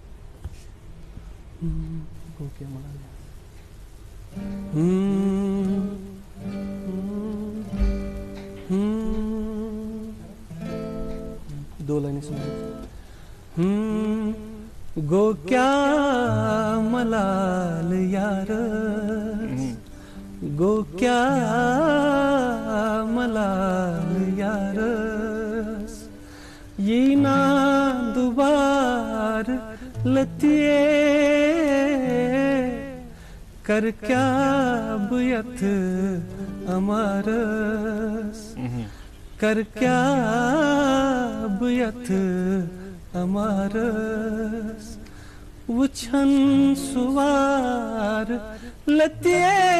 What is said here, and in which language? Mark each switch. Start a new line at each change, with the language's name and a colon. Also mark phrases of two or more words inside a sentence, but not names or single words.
Hindi: दो लाइनें सुन।
Kashmiri: गो क्या मलाल यार गो क्या मलाल यार ये ना दुबार लतिए कर क्या बुयत अमारस कर क्या बुयत अमारस वुछन सुवार लतिए